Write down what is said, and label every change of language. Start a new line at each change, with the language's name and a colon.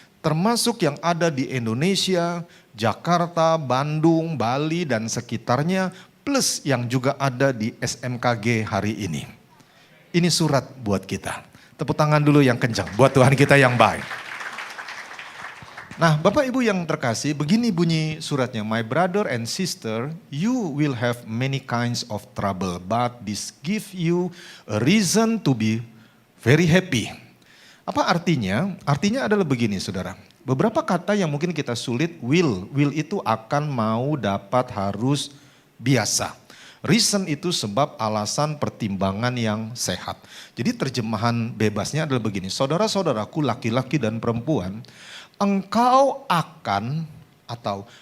Indonesian: Termasuk yang ada di Indonesia, Jakarta, Bandung, Bali dan sekitarnya, plus yang juga ada di SMKG hari ini. Ini surat buat kita. Tepuk tangan dulu yang kencang buat Tuhan kita yang baik. Nah Bapak Ibu yang terkasih, begini bunyi suratnya.
English: My brother and sister, you will have many kinds of trouble, but this give you a reason to be very happy.
Indonesian: Apa artinya? Artinya adalah begini saudara. Beberapa kata yang mungkin kita sulit, will itu akan, mau, dapat, harus, biasa. Reason itu sebab, alasan, pertimbangan yang sehat. Jadi terjemahan bebasnya adalah begini. Saudara-saudaraku laki-laki dan perempuan, engkau akan atau